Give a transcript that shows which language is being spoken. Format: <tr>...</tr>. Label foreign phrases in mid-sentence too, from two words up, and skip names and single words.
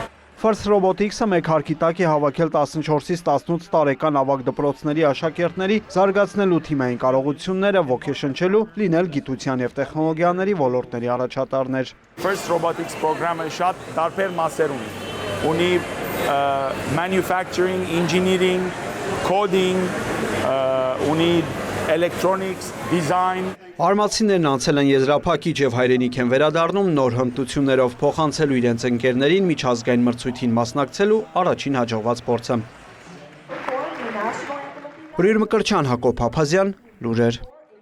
<hy>First Robotics-ը մեկ հարկի տակ է հավաքել 14-ից 18 տարեկան ավագ դպրոցների աշակերտների զարգացնելու թիմային կարողությունները, ոգեշնչելու, լինել գիտության եւ տեխնոլոգիաների ոլորտների առաջատարներ։ First Robotics պրոգրամը շատ տարբեր մասեր ունի</hy> <en>manufacturing, engineering, coding,</en> <hy>ունի</hy> <en>electronics, design։</en> <hy>Արմատցիներն անցել են եզրափակիչ եւ հայրենիք են վերադառնում նոր հմտություններով փոխանցելու իրենց ընկերներին միջազգային մրցույթին մասնակցելու առաջին հաջողված փորձը։ Բրիր Մկրտչյան, Հակոբ Փափազյան, լուրեր։</hy>